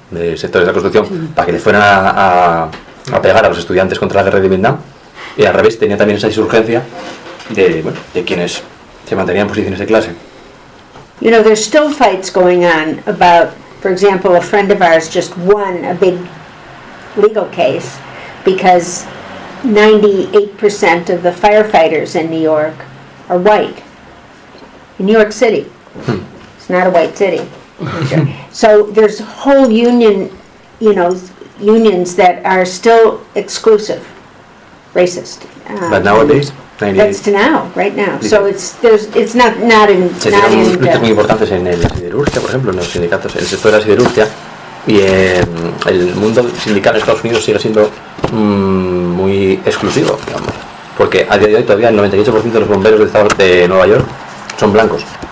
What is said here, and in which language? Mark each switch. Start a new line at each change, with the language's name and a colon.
Spanish: De sectores de la construcción, sí, para que le fueran a pegar a los estudiantes contra la guerra de Vietnam. Y al revés, tenía también esa insurgencia de, bueno, de quienes se mantenían en posiciones de clase.
English: You know, there's still fights going on about, for example, a friend of ours just won a big legal case because 98% of the firefighters in New York are white. In New York City. Hmm. It's not a white city. So there's whole union, you know, unions that are still exclusive, racist. But nowadays? That's to now, right now.
Spanish: Sí.
English: So it's not in...
Spanish: Se dieron conflictos muy importantes en el siderurgia, por ejemplo, en los sindicatos, en el sector de la siderurgia, y el mundo sindical en Estados Unidos sigue siendo muy exclusivo, digamos. Porque a día de hoy todavía el 98% de los bomberos del estado de Nueva York son blancos.